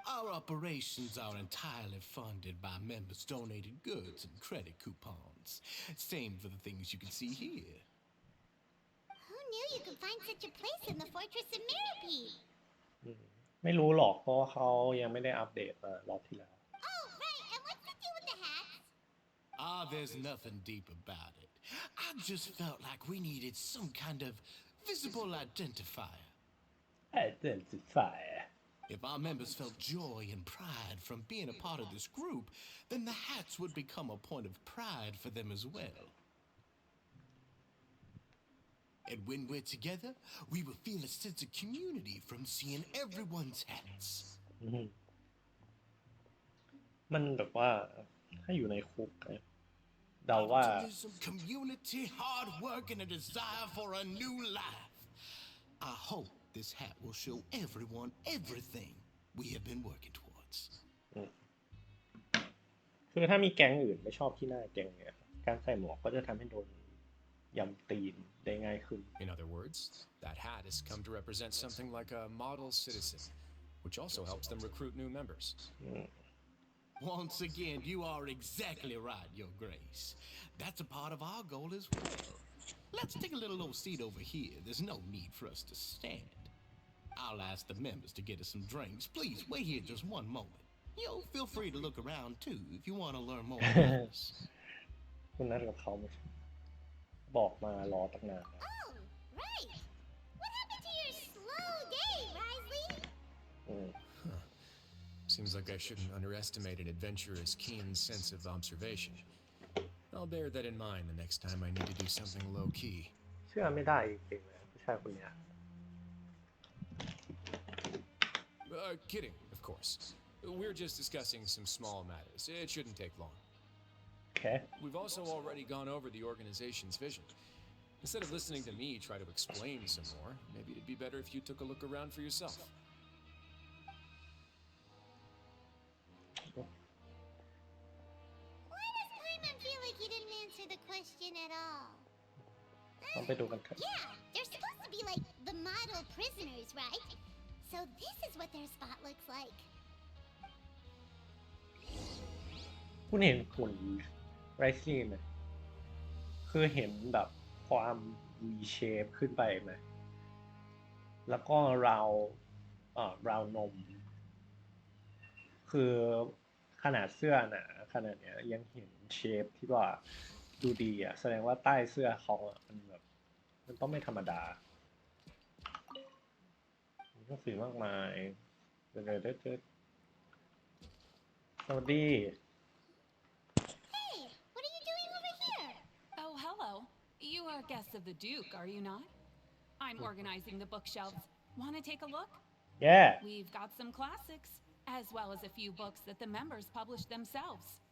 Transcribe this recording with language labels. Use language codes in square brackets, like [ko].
[en] Our operations are entirely funded by members' donated goods and credit coupons. Same for the things you can see here. Who knew you could find such a place in the Fortress of Meropide? [th] ไม่รู้หรอกเพราะว่าเขายังไม่ได้อัปเดตมารอบที่แล้ว [en] Oh, right, and what's the deal with the hats? There's nothing deep about it. I just felt like we needed some kind of visible identifier. Identify If our members felt joy and pride from being a part of this group, then the hats would become a point of pride for them as well. And when we're together, we will feel a sense of community from seeing everyone's hats. [th] มันแบบว่าถ้าอยู่ในคุกเนี่ยเดาว่า [en] Optimism, community, hard work, and a desire for a new life. I hope this hat will show everyone everything we have been working towards. [th] คือถ้ามีแก๊งอื่นไม่ชอบที่หน้าแก๊งเนี่ยการใส่หมวกก็จะทำให้โดนยำตีนได้ง่ายขึ้น [en] In other words, that hat has come to represent something like a model citizen, which also helps them recruit new members. Once again, you are exactly right, Your Grace. That's a part of our goal as well. Let's take a little old seat over here. There's no need for us to stand. I'll ask the members to get us some drinks. Please wait here just one moment. Feel free to look around too if you want to learn more about us. [th] คุณนัดกับเขาไหมบอกมารอตั้งนาน [en] Oh, right. What happened to your slow day, Wriothesley? Seems like I shouldn't underestimate an adventurer's keen sense of observation. I'll bear that in mind the next time I need to do something low-key. [th] เชื่อไม่ได้จริงๆนะผู้ชายคนเนี้ย [en] Kidding, of course. We're just discussing some small matters. It shouldn't take long. Okay. We've also already gone over the organization's vision. Instead of listening to me try to explain some more, maybe it'd be better if you took a look around for yourself. Why does Paimon feel like he didn't answer the question at all? [th] ต้องไปดูกันเถอะ [en] Yeah, they're supposed to be like the model prisoners, right? So this is what their spot looks like. [th] คุณเห็นหุ่นไรซี่ไหมคือเห็นแบบความ V shape ขึ้นไปไหมแล้วก็ราวนม คือขนาดเสื้อหนาขนาดเนี้ยยังเห็นเชฟที่ว่าดูดีอ่ะแสดงว่าใต้เสื้อเขาอ่ะมันแบบมันต้องไม่ธรรมดามีหนังสือมากมายสวัสดี [en] Hey, what are you doing over here? Oh, hello. You are guests of the Duke, are you not? I'm organizing the bookshelves. Want to take a look? Yeah. We've got some classics, as well as a few books that the members published themselves.